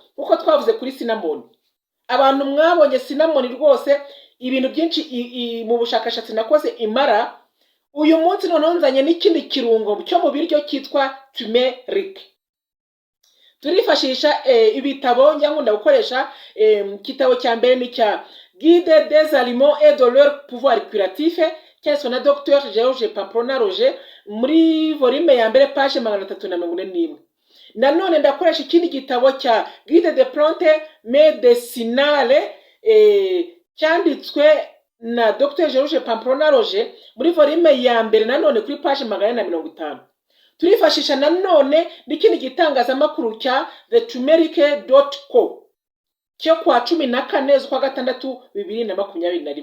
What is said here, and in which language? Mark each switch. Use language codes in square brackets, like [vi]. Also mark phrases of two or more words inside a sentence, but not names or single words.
[rw] Uko twavuze kuri cinnamon. Abantu mwabonye cinnamon rwose ibintu byinshi mu bushakashatsi nakoze imara. Uyu munsi noneho nzanye n'ikindi kirungo cyo mu biryo cyitwa turmeric. Turifashisha ibitabo nkunda gukoresha. Kitabo cya mbere ni cya Guide des aliments et de leur pouvoir curatif cyanditswe na Dr Georges Pamplona Roger muri volume ya mbere page 341. Nanone ndakoresha ikindi gitabo cya Guide des plantes médicinales cyanditswe na Dr Georges Pamplona Roger muri volume ya mbere nanone kuri page 450. Turifashisha nanone n'ikindi gitangazamakuru cya theturmeric.co cyo kwa 14 z'ukwa gatandatu 2021.